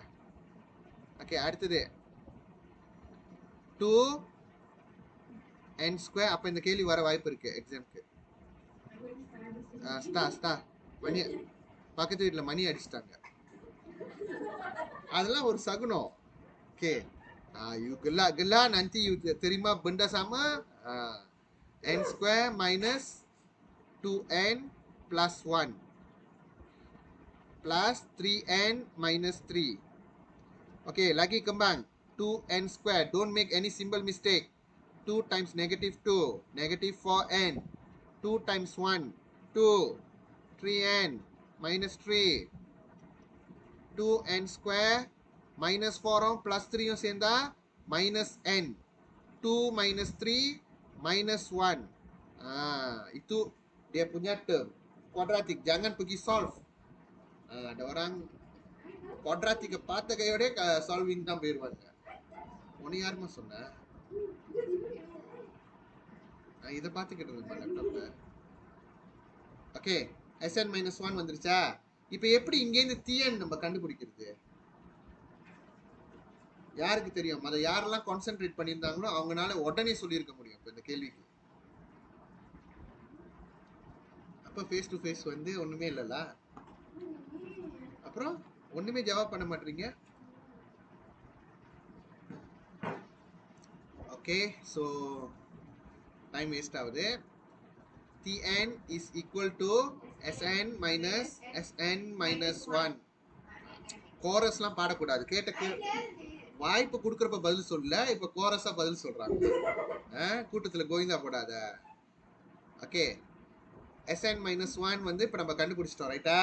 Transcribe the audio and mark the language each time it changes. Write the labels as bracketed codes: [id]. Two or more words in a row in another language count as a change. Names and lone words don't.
[ta] ஓகே, அடுத்தது 2 n ஸ்கொயர். அப்ப இந்த கேள்வி வர வாய்ப்பு இருக்கு எக்ஸாம்க்கு. ஸ்டார் மணி பக்கத்து வீட்டுல மணி அடிச்சிட்டாங்க. அதெல்லாம் ஒரு சகுனம். ஓகே, [ms] you gelak nanti you terima benda sama. [en] N square minus 2n plus 1 plus 3n minus 3. [ms] Okay, lagi kembang. 2n square. [en] Don't make any symbol mistake. 2 times negative 2. Negative 4n. 2 times 1. 2. 3n minus 3. 2n square minus 4 plus 3 சேர்ந்தா minus n. 2 minus 3 minus 1. [ms] Itu dia punya term. Quadratic. Jangan pergi solve. Ada orang [ta] quadratic பார்த்த கையோட solving தான் போயிருவாங்க. உன்னை யாருமா சொன்ன? நான் இதை பார்த்துக்கிட்டு இருந்தேன் லேப்டாப்ல. ஓகே, Sn minus 1 வந்துருச்சா? இப்போ எப்படி இங்கேருந்து Tn நம்ம கண்டுபிடிக்கிறது? யாருக்கு தெரியும்? அதை யாரெல்லாம் கான்சென்ட்ரேட் பண்ணியிருந்தாங்களோ அவங்களால உடனே சொல்லியிருக்க முடியும் இப்போ இந்த கேள்விக்கு. அப்போ [en] face to face [ta] வந்து ஒன்றுமே இல்லைல்ல, அப்புறம் ஒன்றுமே ஜவாப் பண்ண மாட்டீங்க. [en] okay, so time waste [ta] ஆகுது. [en] Tn is equal to Sn minus Sn minus 1. [ta] கோரஸ்லாம் பாடக்கூடாது. கேட்ட வாய்ப்பு கொடுக்குறப்ப பதில் சொல்ல, இப்போ கோரஸா பதில் சொல்றாங்க. கூட்டத்தில் கோவிந்தா போடாத. ஓகே, Sn minus 1 வந்து இப்போ நம்ம கண்டுபிடிச்சிட்டோம் ரைட்டா?